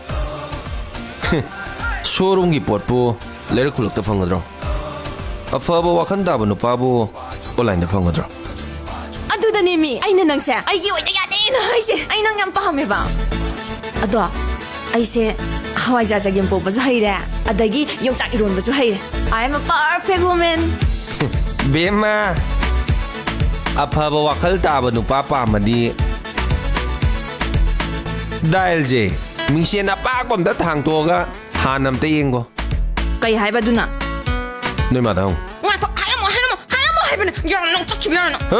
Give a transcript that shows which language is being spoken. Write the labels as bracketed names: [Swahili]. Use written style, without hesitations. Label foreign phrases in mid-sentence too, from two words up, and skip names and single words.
[Manipuri] ꯁꯣꯔꯨꯝꯒꯤ ꯄꯣꯠꯄꯨ ꯂꯩꯔꯛ ꯈꯨꯜꯂꯛꯇ ꯐꯪꯒꯗ꯭ꯔꯣ ꯑꯐꯕ ꯋꯥꯈꯜ ꯇꯥꯕ ꯅꯨꯄꯥꯕꯨ ꯑꯣꯟꯂꯥꯏꯟꯗ ꯐꯪꯒꯗ꯭ꯔꯣ ꯑꯗꯨꯗꯅꯦ ꯃꯤ ꯑꯩꯅ ꯅꯪꯁꯦ ꯑꯩꯒꯤ ꯑꯣꯏꯗ ꯌꯥꯗꯦꯅ ꯍꯥꯏꯁꯦ ꯑꯩ ꯅꯪ ꯌꯥꯝ ꯄꯥꯝꯃꯦꯕ ꯑꯗꯣ ꯑꯩꯁꯦ ꯍꯋꯥꯏꯖꯥꯔ ꯆꯒꯦꯝ ꯄꯣꯛꯄꯁꯨ ꯍꯩꯔꯦ ꯑꯗꯒꯤ ꯌꯣꯡꯆꯥꯛ ꯏꯔꯣꯟꯕꯁꯨ ꯍꯩꯔꯦ [English] I am a perfect woman [Manipuri] ꯕꯦꯝꯃ ꯑꯐꯕ ꯋꯥꯈꯜ ꯇꯥꯕ ꯅꯨꯄꯥ ꯄꯥꯝꯃꯗꯤ ꯗꯥꯏꯜꯁꯦ ꯃꯤꯡꯁꯦꯟ ꯑꯄꯥꯛꯄ ꯑꯝꯇ ꯊꯥꯡꯇꯣꯛꯑꯒ ꯍꯥꯟꯅ ꯑꯝꯇ ꯌꯦꯡꯒꯣ ꯀꯩ ꯍꯥꯏꯕ ꯑꯗꯨꯅ ꯅꯣꯏ ꯃꯥꯗ ꯍꯪꯉꯨ ꯉꯥꯏꯈꯣ ꯍꯥꯏꯔꯝꯃꯣ ꯍꯥꯏꯕꯅꯦ ꯌꯥꯝ ꯅꯪ ꯆꯠꯈꯤꯕ ꯌꯥꯔꯅ